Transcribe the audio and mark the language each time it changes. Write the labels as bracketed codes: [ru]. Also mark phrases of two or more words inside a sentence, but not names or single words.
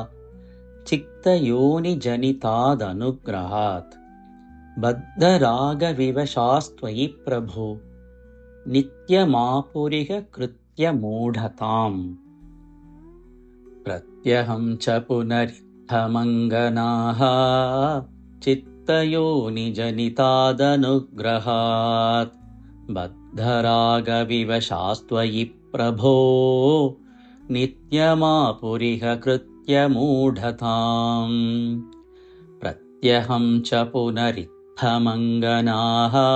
[sa] ചിത്തയോനി ജനിതാദനുഗ്രഹാത്. ബദ്ധരാഗവിവശാസ്ത്വയി പ്രഭോ. നിത്യമാപുരിഹ കൃത്യ മൂഢതാം. പ്രത്യഹം ച പുനരിത്തമംഗനാഃ. चित्तयोनिजनितादनुग्रहात् बद्धरागविवशास्त्वयि प्रभो नित्यमापुरिह कृत्यमूढताम् प्रत्यहं च पुनरित्थमङ्गनाः